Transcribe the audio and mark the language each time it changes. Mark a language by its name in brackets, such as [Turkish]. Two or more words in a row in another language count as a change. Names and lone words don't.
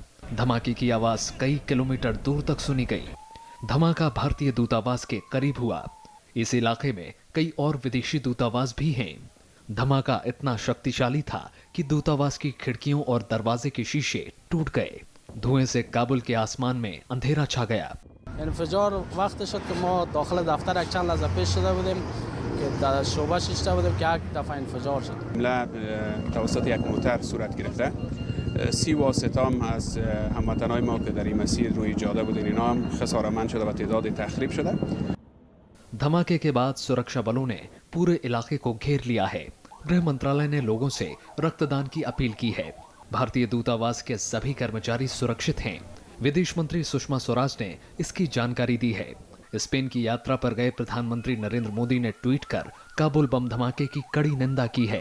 [Hindi] धमाके की आवाज कई किलोमीटर दूर तक सुनी गई। धमाका भारतीय दूतावास के करीब हुआ। इस इलाके में कई और विदेशी दूतावास भी हैं। धमाका इतना शक्तिशाली था कि दूतावास की खिड़कियों और दरवाजे के शीशे टूट गए। धुएं से काबुल के आसमान में अंधेरा छा गया। [Persian] انفجار وقت شد که ما داخل دفتر یک چند لحظه پیش شده بودیم که در شعبه شیشته بودیم که یک دفعه انفجار شد. حمله توسط یک موتر صورت گرفته. 30 واسطه هم از هموطنان ما که در این مسیر روی جاده بودن اینا هم خساره‌مند شده و تعداد تخریب شده. [Hindi] धमाके के बाद सुरक्षा बलों ने पूरे इलाके को घेर लिया है। गृह मंत्रालय ने लोगों से रक्तदान की अपील की है। भारतीय दूतावास के सभी कर्मचारी सुरक्षित हैं। विदेश मंत्री सुषमा स्वराज ने इसकी जानकारी दी है। स्पेन की यात्रा पर गए प्रधानमंत्री नरेंद्र मोदी ने ट्वीट कर काबुल बम धमाके की कड़ी निंदा की है।